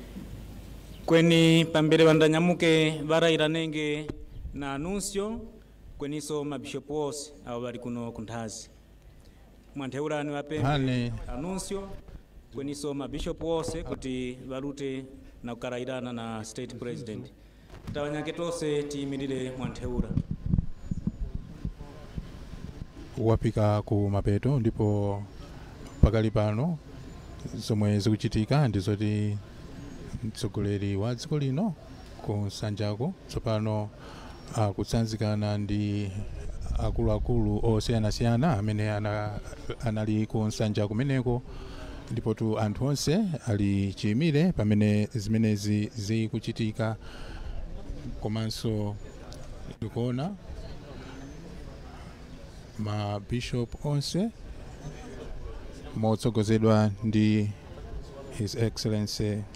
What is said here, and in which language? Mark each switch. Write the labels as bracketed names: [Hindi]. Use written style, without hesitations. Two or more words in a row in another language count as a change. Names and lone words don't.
[Tumbuka] kweni pambele vandanyamuke varairanenge na anuncio kweniso mabishopu ose abo bali kuno kunthazi mwantheulani wapembe anuncio kweniso mabishopu ose kuti valute na kukarairana na [English] state president [Tumbuka] tawanyake tonse tiyimirire mwantheula. [Nyanja] Wapika ku mapeto ndipo pakali pano zomwe zikuchitika ndizoti mtsogoleri wa dziko lino ku Sanjako tsopano kutsanzikana ndi akuluakulu osiyanasiyana amene anali ku Nsanja kumeneko ndipo tu anthu onse ali chiyimire pamene zimenezi zikuchitika komanso ndikuona ma bishop onse motsogozedwa ndi [English] His Excellency